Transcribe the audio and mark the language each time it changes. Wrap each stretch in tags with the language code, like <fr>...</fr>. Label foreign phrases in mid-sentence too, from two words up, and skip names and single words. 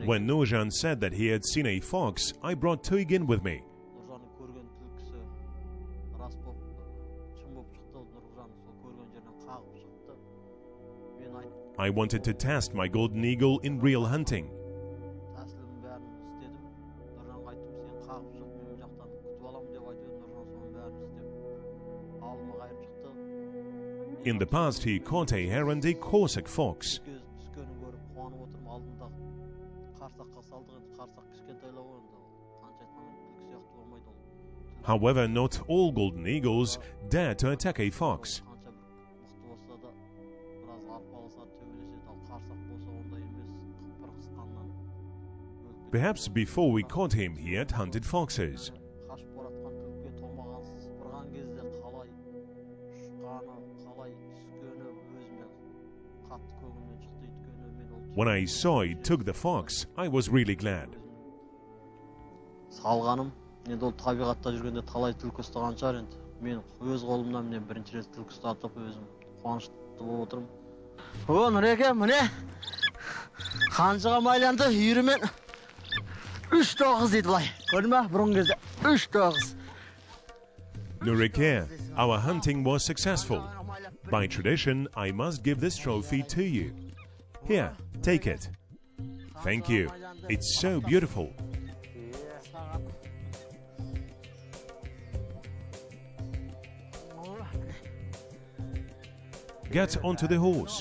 <en>When Nurcan said that he had seen a fox, I brought Tuygyn with me.</en> <kk>Нұржанның көрген түлкісі рас болып, шын болып шықты. Нұржан сол көрген жерінен қағып шықты.</kk> <en>I wanted to test my golden eagle in real hunting.</en> <kk>Тәсілімнің бәрін істедім. Нұржанға айттым, сен қағып шық, мен жақтан күтіп аламын деп айтып, Нұржан соның бәрін істеп алдыма қайырып шықты.</kk> <en>In the past, he caught a hare and a Cossack fox.</en> <kk>Түскенін көріп қуанып отырмын, алдында қарсаққа салдық, енді қарсақ кішкентайлау енді қанша айтқанмен түлкі сияқты болмайды ол.</kk> <en>However, not all golden eagles dare to attack a fox.</en> <kk>Қанша бір мықты болса да біраз арпалысады, төбелеседі, ал қарсақ болса ондай емес, бір қысқаннан өліп.</kk> <en>Perhaps before we caught him, he had hunted foxes.</en> <kk>Қашып баратқан түлкіге томағансыз бұрған кезде қалай ұшқаны, қалай түскені өзіме қатты көңілмен шықты. Өйткені мен ол</kk> <en>When I saw it took the fox, I was really glad.</en> <kk>салғаным, енді ол табиғатта жүргенде талай түлкі ұстаған шығар енді. Мен өз қолымнан міне бірінші рет түлкі ұстатып өзім қуанышты болып отырмын. О, Нұреке, міне қанжыға майланды үйірімен 3-9 дейді былай. Көрдің бе? Бұрын кезде 3-9.</kk> <en>Nurike, our hunting was successful. By tradition, I must give this trophy to you. Here, take it. Thank you. It's so beautiful. Get onto the horse.</en>